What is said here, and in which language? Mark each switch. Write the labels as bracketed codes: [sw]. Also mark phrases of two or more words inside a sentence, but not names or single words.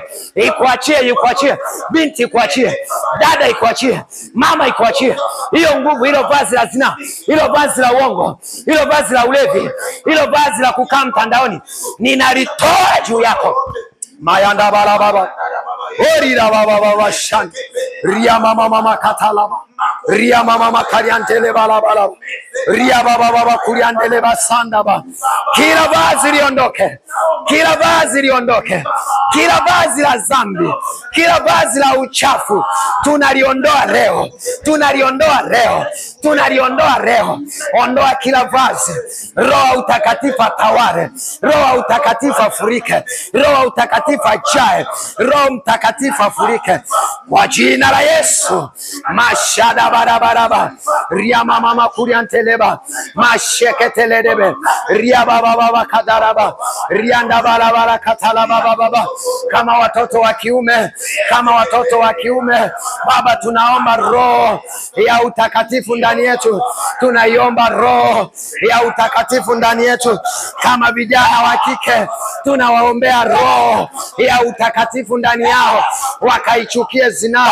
[sw] Ikuachie. Binti ikuachie, dada ikuachie, mama ikuachie. Hiyo nguvu, hilo vazi la zina, hilo vazi la uongo, hilo vazi la ulevi, hilo vazi la kukaa mtandaoni, ninalitoa juu yako. Mayanda bala baba. Orira baba baba shan. Ria mama katalaba. Ria mama kariantele bala bala. Ria baba kuriandele basanda ba. Kila vazi liondoke. Kila vazi liondoke. Kila vazi la dhambi, kila vazi la uchafu tunaliondoa leo. Tunaliondoa leo. Ondoa kila vazi. Roho Utakatifu atawale. Roho Utakatifu afurike. Roho Utakatifu ajae. Roho Mtakatifu afurike kwa jina la Yesu. Mashada barabaraba. Ria mama makurianteleba. Masheketeledebe. Ria baba kadaraba. Rianda barabara katalaba baba. Kama watoto wa kiume, Baba, tunaomba roho ya utakatifu ndani yetu. Tunaiomba roho ya utakatifu ndani yetu. Kama vijana wa kike, tunawaombea roho ya utakatifu ndani yao, wakaichukie zinaa.